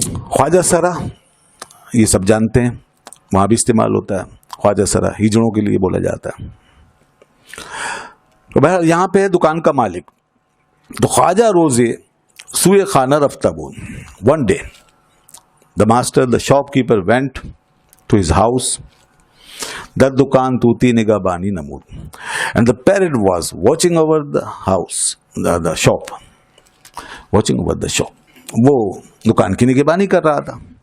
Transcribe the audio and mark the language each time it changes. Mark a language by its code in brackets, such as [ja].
[ur] خواجہ سرا یہ سب جانتے ہیں، وہاں بھی استعمال ہوتا ہے. خواجہ سرا ہجڑوں کے لیے بولا جاتا ہے. تو بہرحال یہاں پہ ہے دکان کا مالک. تو [fa] خواجہ روزے سوئے خانہ رفتہ بود. [en] One day the master, the shopkeeper went to his house. [fa] در دکان طوطی نگہبانی نمود. [en] And the parrot was watching over the house, the shop, watching over the shop. [ur] وہ دکان کی نگہبانی کر رہا تھا.